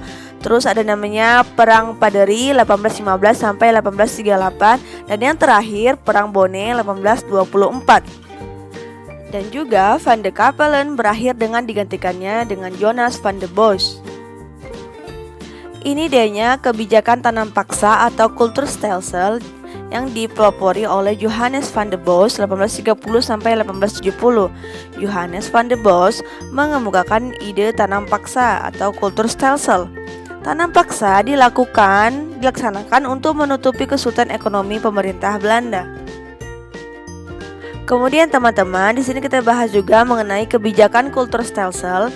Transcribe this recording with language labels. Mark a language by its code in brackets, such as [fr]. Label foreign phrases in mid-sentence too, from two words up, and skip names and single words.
[id] Terus ada namanya Perang Paderi 1815 sampai 1838, dan yang terakhir Perang Bone 1824. Dan juga Van de Kavelen berakhir dengan digantikannya dengan Jonas van der Bosch. Ini dianya kebijakan tanam paksa atau Kulturstelsel yang dipelopori oleh Johannes van der Bosch 1830 sampai 1870. Johannes van der Bosch mengemukakan ide tanam paksa atau Kulturstelsel. Tanam paksa dilaksanakan untuk menutupi kesulitan ekonomi pemerintah Belanda. Kemudian teman-teman, di sini kita bahas juga mengenai kebijakan Kulturstelsel.